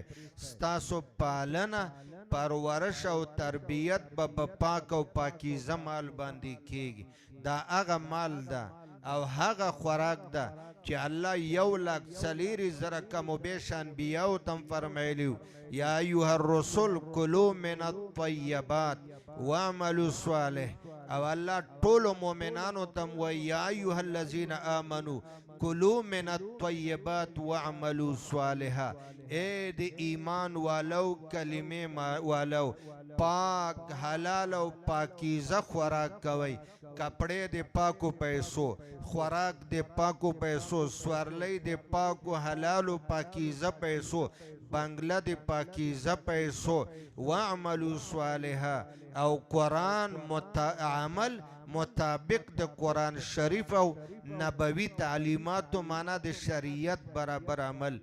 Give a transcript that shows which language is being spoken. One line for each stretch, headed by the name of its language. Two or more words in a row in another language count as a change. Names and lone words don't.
Pashto: ستاسو پالنه پرورش او تربیت به په پاک او پاکیزه مال باندې کیږي. دا هغه مال ده او هغه خوراک ده چې الله 1,40,000 کم و بیش انبیاو تم فرمایلیو
Arabic: یا ایها الرسل کلوا من الطیبات واعملوا صالح.
Pashto: او الله ټولو مؤمنانو تم وایي
Arabic: یا ایها الذین آمنوا کلوا من الطیبات واعملوا صالحا.
Pashto: اے د ایمان والو کلمې والو پاک حلال او پاکیزه خوراک کوئ. کپڑے د پاکو پیسو، خوراک د پاکو پیسو، سورلی د پاکو حلال او پاکیزه پیسو، بنگله د پاکیزه پیسو
Arabic: واعملوا صالحا
Pashto: او قرآن عمل مطابق د قرآن شریف او نبوي تعلیماتو معنا د شریعت برابر عمل.